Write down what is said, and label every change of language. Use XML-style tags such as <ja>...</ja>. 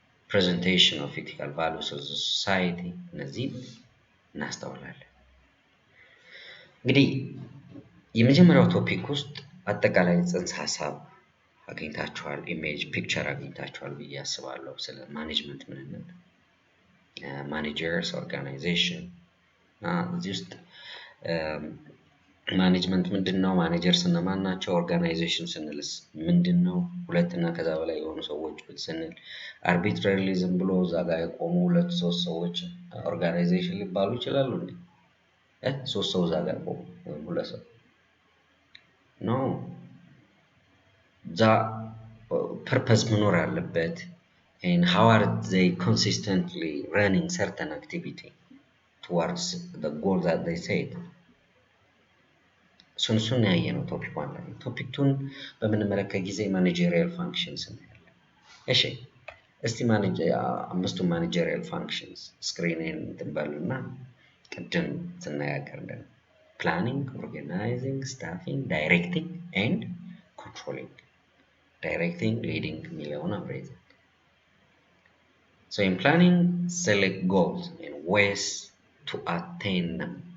<am>ፕሬዘንቴሽን ኦፍ ኢቲካል ቫሉስ ኦፍ ሶሳይቲ እነዚህ እናስተውላለን። እንግዲህ የመጀመሪያው ቶፒክ ውስጥ አጠቃላይ ጽንሰ ሀሳብ አግኝታችኋል፣ ኢሜጅ ፒክቸር አግኝታችኋል ብዬ አስባለሁ። ስለ ማኔጅመንት ምንነት፣ ማኔጀርስ፣ ኦርጋናይዜሽን እዚህ ውስጥ ማኔጅመንት ምንድን ነው? ማኔጀርስ እነማን ናቸው? ኦርጋናይዜሽን ስንልስ ምንድን ነው? ሁለት እና ከዛ በላይ የሆኑ ሰዎች ስንል አርቢትራሪሊ ዝም ብሎ እዛ ጋር የቆሙ ሁለት ሶስት ሰዎች ኦርጋናይዜሽን ሊባሉ ይችላሉ እንዴ? ሶስት ሰው እዛ ጋር ቆሙ ወይም ሁለት ሰው ኖ። እዛ ፐርፐስ መኖር አለበት።</am> <en>and how are they consistently running certain activity towards the goal that they set?</en> <am>እሱን ያየ ነው ቶፒክ ዋን ላይ። ቶፒክ ቱን በምንመለከት ጊዜ ማኔጀሪያል ፋንክሽንስ እናያለን። እሺ እስቲ አምስቱን ማኔጀሪያል ፋንክሽንስ ስክሪንን እንትን በሉና ቅድም ስነጋገር እንደነበር ፕላኒንግ፣ ኦርጋናይዚንግ፣ ስታፊንግ፣ ዳይሬክቲንግ ኤንድ ኮንትሮሊንግ። ዳይሬክቲንግ ሊዲንግ የሚለውን አብሬ ይዘን</am> <en>so in planning select goals and ways to attain them.</en>